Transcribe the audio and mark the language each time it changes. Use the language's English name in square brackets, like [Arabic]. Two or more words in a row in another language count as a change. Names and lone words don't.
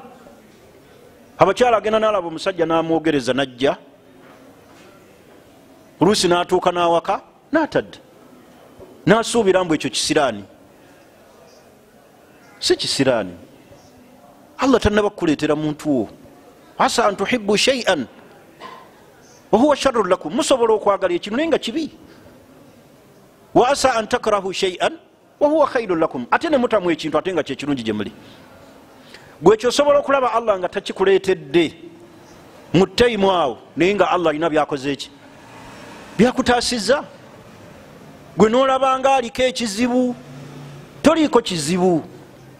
[Ganda] Abakyala agenda n'alaba omusajja n'amwogereza n'ajja, oluusi n'atuuka n'awaka n'atadda, n'asuubira mbu ekyo kisiraani. Si kisiraani. Allah tannaba kukuleetera muntu wo. [Arabic] عسى أن تحب شيئا وهو شر لكم, [Ganda] musobola okwagala ekintu naye nga kibi. [Arabic] وعسى أن تكره شيئا وهو خير لكم, [Ganda] ate ne mutamu ekintu ate nga kyekirungi gye muli. Gwe kyosobola okulaba Allah nga takikuleetedde mu ttayimu awo, naye nga Allah alina byakoze eki, byakutaasizza. Gwe n'olaba nga aliko ekizibu, toliiko kizibu.